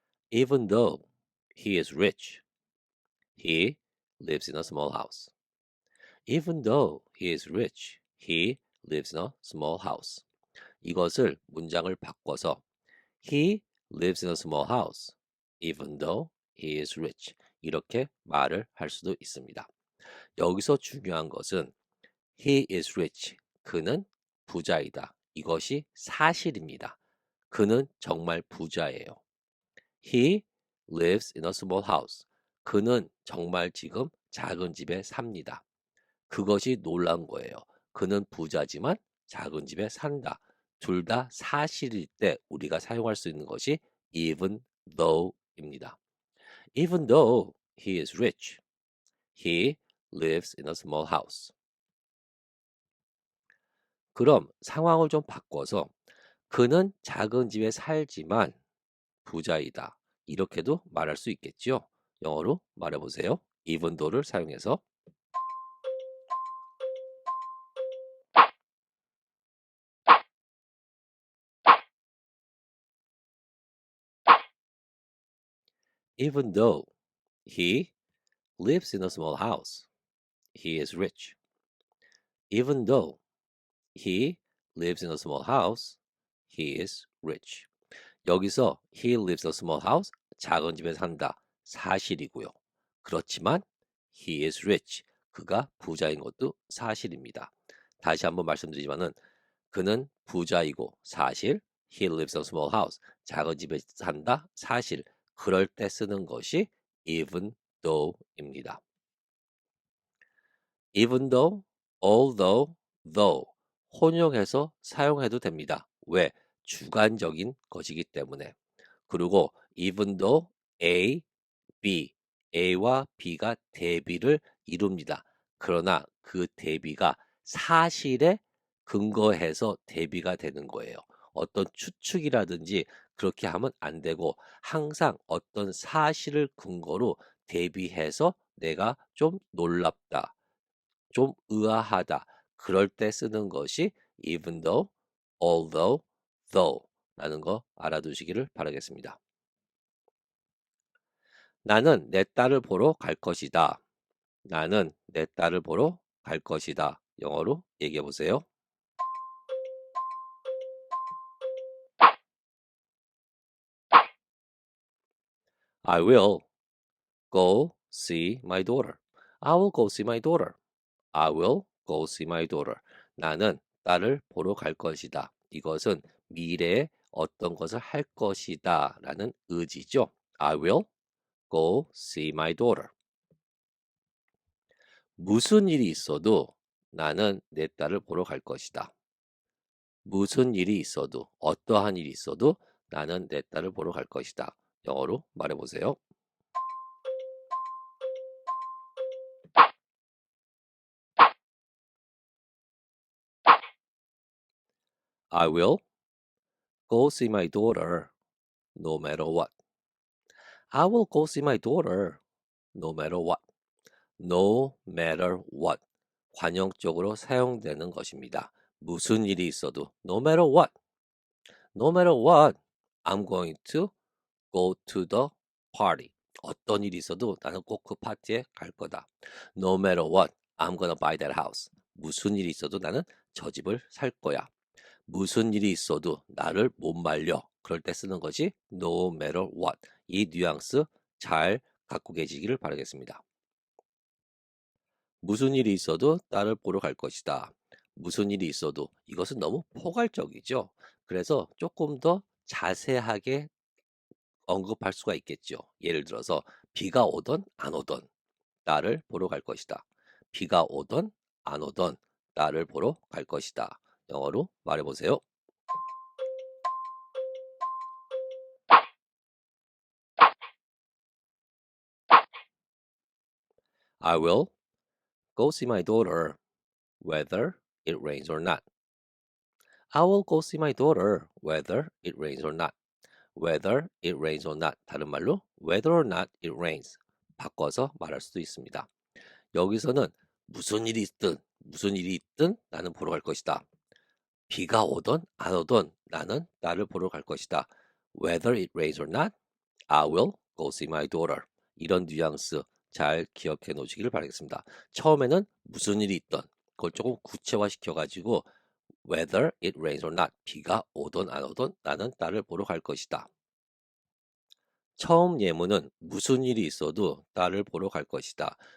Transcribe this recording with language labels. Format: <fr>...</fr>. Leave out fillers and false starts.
<en>Even though he is rich, he lives in a small house. Even though he is rich, he lives in a small house.</en> <ko>이것을 문장을 바꿔서</ko> <en>He lives in a small house, even though he is rich.</en> <ko>이렇게 말을 할 수도 있습니다. 여기서 중요한 것은</ko> <en>he is rich.</en> <ko>그는 부자이다. 이것이 사실입니다. 그는 정말 부자예요.</ko> <en>He lives in a small house.</en> <ko>그는 정말 지금 작은 집에 삽니다. 그것이 놀라운 거예요. 그는 부자지만 작은 집에 산다. 둘 다 사실일 때 우리가 사용할 수 있는 것이 even though입니다. Even though he is rich, he lives in a small house. 그럼 상황을 좀 바꿔서 그는 작은 집에 살지만 부자이다. 이렇게도 말할 수 있겠지요. 영어로 말해보세요.</ko> <en>even though를</en> <ko>사용해서</ko> <en>even though he lives in a small house, he is rich. Even though he lives in a small house, he is rich. 여기서 he lives in a small house,</en> <ko>작은 집에 산다. 사실이고요. 그렇지만</ko> <en>he is rich.</en> <ko>그가 부자인 것도 사실입니다. 다시 한번 말씀드리지만은 그는 부자이고 사실</ko> <en>he lives in a small house.</en> <ko>작은 집에 산다. 사실. 그럴 때 쓰는 것이 even though입니다.</ko> <en>even though, although, though</en> <ko>혼용해서 사용해도 됩니다. 왜? 주관적인 것이기 때문에. 그리고 even though A, B, A와 B가 대비를 이룹니다. 그러나 그 대비가 사실에 근거해서 대비가 되는 거예요. 어떤 추측이라든지 그렇게 하면 안 되고 항상 어떤 사실을 근거로 대비해서 내가 좀 놀랍다, 좀 의아하다. 그럴 때 쓰는 것이 even though, although, though 라는 거 알아두시기를 바라겠습니다. 나는 내 딸을 보러 갈 것이다. 나는 내 딸을 보러 갈 것이다. 영어로 얘기해 보세요.</ko> <en>I will go see my daughter. I will go see my daughter. I will go see my daughter.</en> <ko>나는 딸을 보러 갈 것이다. 이것은 미래에 어떤 것을 할 것이다 라는 의지죠.</ko> <en>I will go see my daughter.</en> <ko>무슨 일이 있어도 나는 내 딸을 보러 갈 것이다. 무슨 일이 있어도, 어떠한 일이 있어도 나는 내 딸을 보러 갈 것이다. 영어로 말해보세요.</ko> <en>I will go see my daughter no matter what. I will go see my daughter no matter what. No matter what.</en> <ko>관용적으로 사용되는 것입니다. 무슨 일이 있어도</ko> <en>no matter what. No matter what. I'm going to go to the party.</en> <ko>어떤 일이 있어도 나는 꼭 그 파티에 갈 거다.</ko> <en>No matter what, I'm gonna buy that house.</en> <ko>무슨 일이 있어도 나는 저 집을 살 거야. 무슨 일이 있어도 나를 못 말려. 그럴 때 쓰는 것이</ko> <en>no matter what.</en> <ko>이 뉘앙스 잘 갖고 계시기를 바라겠습니다. 무슨 일이 있어도 딸을 보러 갈 것이다. 무슨 일이 있어도 이것은 너무 포괄적이죠. 그래서 조금 더 자세하게 언급할 수가 있겠죠. 예를 들어서 비가 오던 안 오던 딸을 보러 갈 것이다. 비가 오던 안 오던 딸을 보러 갈 것이다. 영어로 말해보세요.</ko> <en>I will go see my daughter whether it rains or not. I will go see my daughter whether it rains or not. Whether it rains or not.</en> <ko>다른 말로</ko> <en>whether or not it rains.</en> <ko>바꿔서 말할 수도 있습니다. 여기서는 무슨 일이 있든 나는 보러 갈 것이다. 비가 오던 안 오던 나는 딸을 보러 갈 것이다.</ko> <en>Whether it rains or not, I will go see my daughter.</en> <ko>이런 뉘앙스 잘 기억해 놓으시길 바라겠습니다. 처음에는 무슨 일이 있던 그걸 조금 구체화시켜 가지고</ko> <en>whether it rains or not,</en> <ko>비가 오던 안 오던 나는 딸을 보러 갈 것이다. 처음 예문은 무슨 일이 있어도 딸을 보러 갈 것이다.</ko>